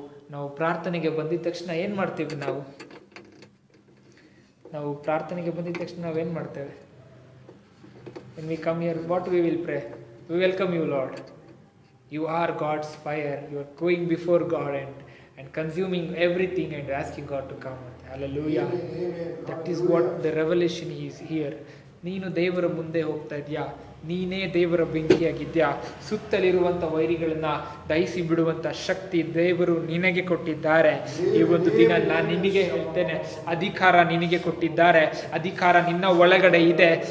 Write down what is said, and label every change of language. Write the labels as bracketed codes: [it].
[kn] ನಾವು ಪ್ರಾರ್ಥನೆಗೆ ಬಂದಿದ ತಕ್ಷಣ ಏನು ಮಾಡ್ತೀವಿ? ನಾವು ಪ್ರಾರ್ಥನೆಗೆ ಬಂದಿದ ತಕ್ಷಣ ನಾವೇನು ಮಾಡ್ತೇವೆ? [en] When we come here, what we will pray? We welcome you, Lord. You are God's fire. You are going before God and consuming everything and asking God to come. Hallelujah. Amen. That is what the revelation is here. [kn] ನೀನು ದೇವರ ಮುಂದೆ ಹೋಗ್ತಾ ಇದೆಯಾ, ನೀನೇ ದೇವರ ಬೆಂಕಿಯಾಗಿದ್ಯಾ, ಸುತ್ತಲಿರುವಂಥ ವೈರಿಗಳನ್ನ ದಹಿಸಿ ಬಿಡುವಂಥ ಶಕ್ತಿ ದೇವರು ನಿನಗೆ ಕೊಟ್ಟಿದ್ದಾರೆ. ಈ ಒಂದು ದಿನ ನಾನು ನಿನಗೆ ಹೇಳ್ತೇನೆ, ಅಧಿಕಾರ ನಿನಗೆ ಕೊಟ್ಟಿದ್ದಾರೆ, ಅಧಿಕಾರ ನಿನ್ನ ಒಳಗಡೆ ಇದೆ.